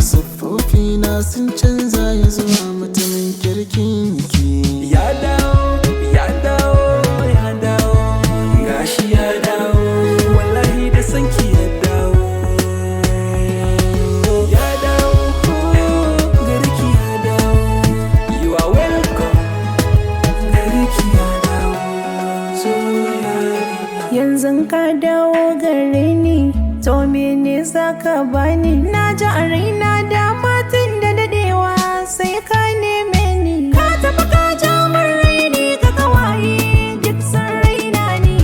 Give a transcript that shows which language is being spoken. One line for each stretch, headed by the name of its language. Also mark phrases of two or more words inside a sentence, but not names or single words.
Hausa: Siffofina sun canza ya zuwa mutumin kirkin ki. Ya dawo, ya dawo, ya dawo. Gashi ya dawo, wallahi da san ki ya dawo. Ya dawo, gare ki ya dawo.
English: You are welcome.
Hausa: Gare ki ya dawo. Soyayya. Yanzu ka dawo gare ni, to mene za ka bani? Na ji a raina dama tun da dadewa sai ka neme ni. Ka tafi ka ja min raini ga kawaye, duk sun raina ni.